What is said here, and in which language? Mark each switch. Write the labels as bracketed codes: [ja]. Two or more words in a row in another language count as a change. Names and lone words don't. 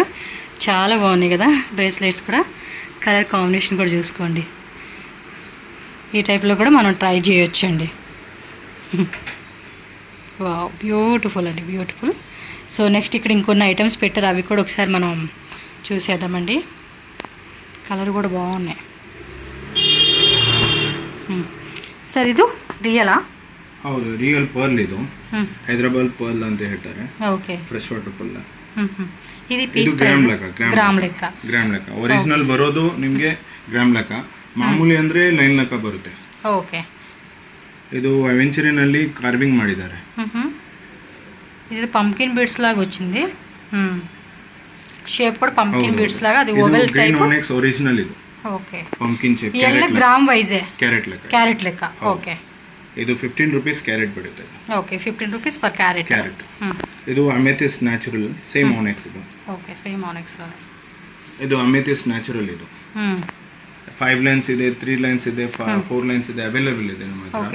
[te] చాలా బాగున్నాయి కదా బ్రేస్లెట్స్ కూడా. [en] colour combination [te] కూడా చూసుకోండి. ఈ టైప్లో కూడా మనం ట్రై చేయొచ్చు అండి. వావ్, బ్యూటిఫుల్ అండి, బ్యూటిఫుల్. సో నెక్స్ట్ ఇక్కడ ఇంకొన్ని ఐటమ్స్ పెట్టారు, అవి కూడా ఒకసారి మనం చూసేద్దామండి. కలర్ కూడా బాగున్నాయి. [kn] ಸರ್ ಇದು ರಿಯಲಾ? ಹೌದು, [en] real pearl. [kn] ಇದು ಹೈದರಾಬಾದ್ ಪರ್ಲ್ ಅಂತ ಹೇಳ್ತಾರೆ. ಓಕೆ, [en] Fresh water pearl. [kn] ಇದು ಪೀಸ್ ಗ್ರಾಮ್ ಲೆಕ್ಕ. ಒರಿಜಿನಲ್ ಬರೋದು ನಿಮಗೆ ಗ್ರಾಮ್ ಲೆಕ್ಕ. ಮಾಮೂಲಿ ಅಂದ್ರೆ ಲೈನ್ ಲೆಕ್ಕ ಬರುತ್ತೆ. ಓಕೆ, ಇದು ಅವೆಂಚರಿನಲ್ಲಿ ಕಾರ್ವಿಂಗ್ ಮಾಡಿದ್ದಾರೆ. [te] ఇది [en] pumpkin beads [te] లాగా వచ్చింది. షేప్ కూడా [en] pumpkin beads [te] లాగా. అది [en] oval type. onyx original [te] ఇది. ఓకే, [en] pumpkin shape. [kn] ಎಲ್ಲ [en] gram wise [kn] ಕ್ಯಾರೆಟ್ ಲೆಕ್ಕ. ಓಕೆ, ಇದು [en] 15 rupees carat [kn] ಬರುತ್ತೆ. [en] OK, 15 rupees per carat. [kn] ಇದು [en] amethyst natural. same onyx [kn] ಇದು. [en] OK, same onyx. [kn] ಇದು [en] amethyst natural. [kn] ಇದು 5 ಲೈನ್ಸ್ ಇದೆ, 3 ಲೈನ್ಸ್ ಇದೆ, 4 ಲೈನ್ಸ್ ಇದೆ, ಅವೈಲೇಬಲ್ ಇದೆ ನಮ್ಮ ಹತ್ರ.